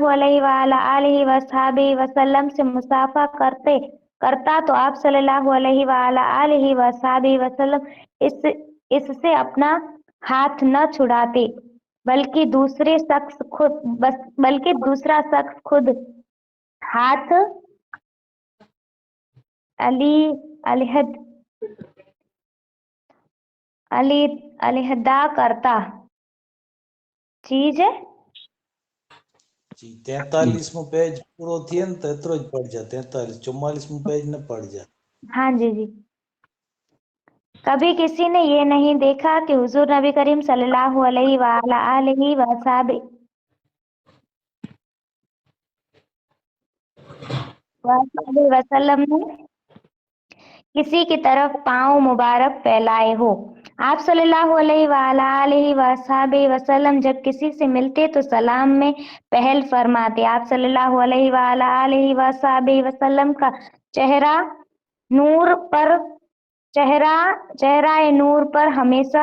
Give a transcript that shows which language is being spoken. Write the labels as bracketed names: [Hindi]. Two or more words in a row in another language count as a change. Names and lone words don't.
[Arabic] عليه وسلم [Urdu] سے مصافحہ کرتا تو آپ [Arabic] صلى الله عليه وسلم [Urdu] اس سے اپنا ہاتھ نہ چھڑاتے بلکہ دوسرا شخص خود ہاتھ علیحدہ کرتا چیز [Sindhi] जी 43मो पेज पूरो थिए न त एतिरो ज पढ़जा 43 44मो पेज न पढ़जा। [Urdu] ہاں جی جی کبھی کسی نے یہ نہیں دیکھا کہ حضور نبی کریم [Arabic] صلى الله عليه وسلم [Urdu] نے کسی کی طرف پاؤں مبارک پھیلائے ہو. آپ [Arabic] صلى الله عليه وسلم [Urdu] جب کسی سے ملتے تو سلام میں پہل فرماتے. آپ [Arabic] صلى الله عليه وسلم [Urdu] کا چہرہ نور پر ہمیشہ